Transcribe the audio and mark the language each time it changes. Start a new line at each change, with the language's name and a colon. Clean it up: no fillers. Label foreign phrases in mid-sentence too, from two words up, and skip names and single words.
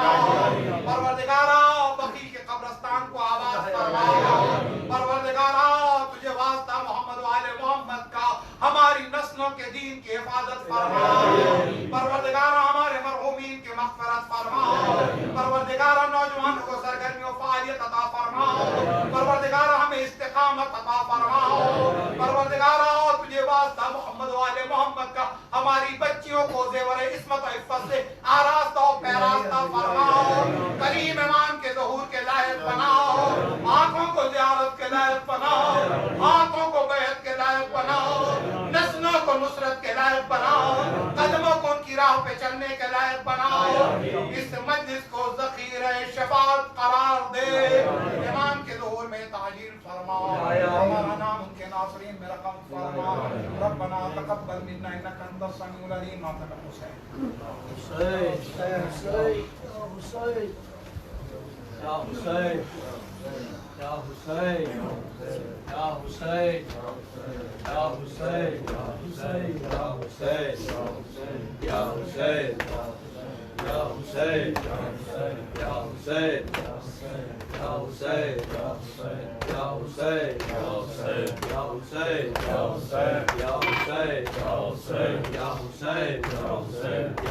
Urdu: پروردگارہ بقیع کے قبرستان کو آباد فرما. پروردگارہ تجھے واسطہ محمد و آل محمد کا ہماری نسلوں کے دین کی حفاظت فرما. پروردگارہ ہمارے مرحومین کی مغفرت فرما. پروردگارہ نوجوانوں کو سرگرمی و فعالیت عطا فرما. پروردگارہ ہمیں استقامت عطا فرما. پروردگارہ تجھے واسطہ محمد و آل محمد کا ہماری بچیوں کو زیور عصمت و عفت سے آراستہ و پیراستہ فرماؤ. کریم امام کے ظہور کے لائق بناؤ, آنکھوں کو زیارت کے لائق بناؤ, ہاتھوں کو بیعت کے لائق بناؤ, نسلوں کو نصرت کے لائق بناؤ, قدموں کو ان کی راہ پہ چلنے کے لائق بناؤ. اس مجلس کو ذخیرہ شفاعت قرار دے, امام کے ظہور میں تعجیل فرما, ہمارا نام ان کے ناصرین میں رقم فرما.
Arabic: ربنا تقبل منا انک انت السمیع العلیم.
Urdu: حسین یا حسین, یا حسین, یا حسین, یا حسین, یا حسین, یا حسین, یا حسین, یا حسین, یا حسین, یا حسین, یا حسین, یا حسین, یا حسین, یا حسین, یا حسین, یا حسین, یا حسین, یا حسین, یا حسین.